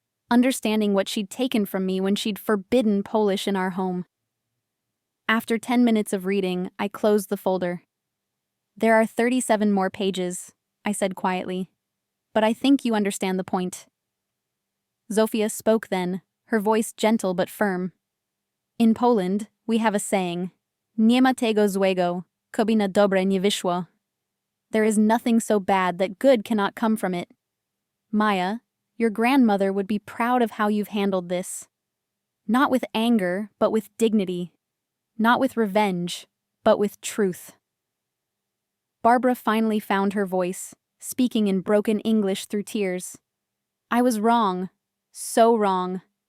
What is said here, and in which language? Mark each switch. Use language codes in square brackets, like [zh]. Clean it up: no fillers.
[en] Understanding what she'd taken from me when she'd forbidden Polish in our home. After 10 minutes of reading, I closed the folder. "There are 37 more pages," I said quietly. "But I think you understand the point." Zofia spoke then, her voice gentle but firm. "In Poland, we have a saying, [pl] nie ma tego złego, coby na dobre nie wyszło. [en] There is nothing so bad that good cannot come from it. Maya, your grandmother would be proud of how you've handled this. Not with anger, but with dignity. Not with revenge, but with truth." Barbara finally found her voice, speaking in broken English through tears. "I was wrong. So wrong.